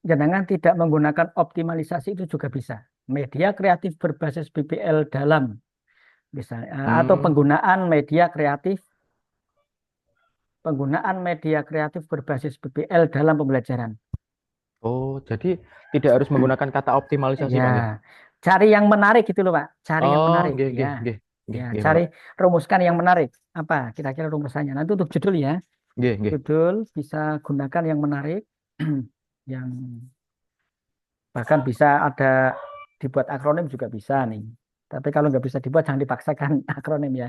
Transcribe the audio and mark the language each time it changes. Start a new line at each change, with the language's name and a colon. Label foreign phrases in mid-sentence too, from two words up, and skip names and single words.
Indonesian: jenengan tidak menggunakan optimalisasi itu juga bisa. Media kreatif berbasis BBL dalam misalnya atau Hmm. penggunaan media kreatif berbasis BBL dalam pembelajaran. Oh, jadi tidak harus menggunakan kata optimalisasi, Ya, Pak, nggih? cari yang menarik gitu loh, Pak. Cari yang Oh, menarik, nggih, ya.
Javanese: nggih, nggih,
Indonesian: Ya,
Javanese: nggih, nggih,
Indonesian: cari Bapak. rumuskan yang menarik. Apa kira-kira rumusannya? Nanti untuk judul ya.
Javanese: Nggih, nggih.
Indonesian: Judul bisa gunakan yang menarik, yang bahkan bisa ada dibuat akronim juga bisa nih. Tapi kalau nggak bisa dibuat jangan dipaksakan akronim ya.